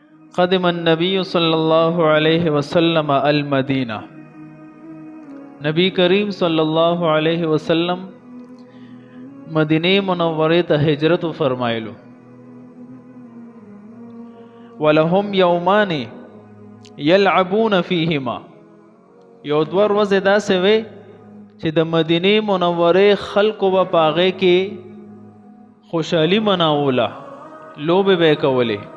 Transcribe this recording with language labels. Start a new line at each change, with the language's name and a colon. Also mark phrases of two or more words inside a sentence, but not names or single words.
Arabic: قدم النبی صلی اللہ علیہ وسلم المدینہ،
Pashto: نبی کریم صلی اللہ علیہ وسلم مدینه منورې ته هجرت فرمایلو.
Arabic: ولهم یومان یلعبون فیهما،
Pashto: یو دوه ورځې داسې وې چې د مدینه منورې خلکو به په هغې کې خوشحالي مناوله، لوبې به یې کولې.